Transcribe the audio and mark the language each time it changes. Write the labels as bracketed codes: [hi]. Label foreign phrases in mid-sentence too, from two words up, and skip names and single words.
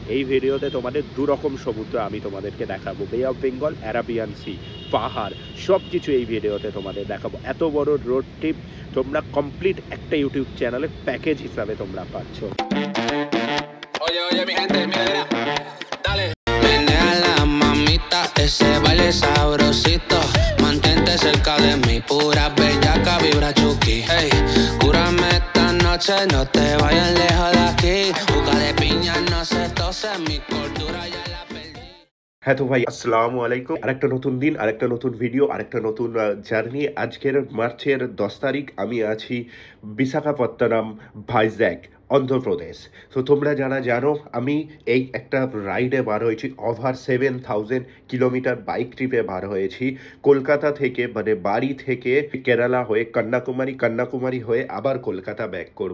[bn] এই ভিডিওতে তোমাদের দুরকম সমুদ্র আমি তোমাদেরকে দেখাবো, বে অফ বেঙ্গল, অ্যারাবিয়ান সি, পাহাড়, সব কিছু এই ভিডিওতে তোমাদের দেখাবো। এত বড় [en] road trip [bn] তোমরা কমপ্লিট একটা ইউটিউব চ্যানেলে প্যাকেজ হিসাবে তোমরা পাচ্ছ। [es] Oye, oye, mi gente, mira, dale. Menea la mamita, ese baile sabrosito. Mantente cerca de mí, pura bellaca, vibra chuki. Hey, cúrame esta noche, no te vayas lejos de aquí. Juca de piña, no se tose, mi cordura ya la perdí. [bn] হ্যাঁ তো ভাই, [ar] السلام عليكم. [bn] আরেকটা নতুন দিন, আরেকটা নতুন ভিডিও, আরেকটা নতুন জার্নি। আজকের মার্চের 10 তারিখ আমি আছি বিশাখাপত্তনম, ভাইজ্যাক, অন্ধ্রপ্রদেশ। তো তোমরা যারা জানো, আমি এই একটা রাইডে বার হয়েছি, ওভার 7000 কিলোমিটার [en] bike trip [bn] বার হয়েছি কলকাতা থেকে, মানে বাড়ি থেকে কেরালা হয়ে কন্যাকুমারী, কন্যাকুমারী হয়ে আবার কলকাতা ব্যাক করব।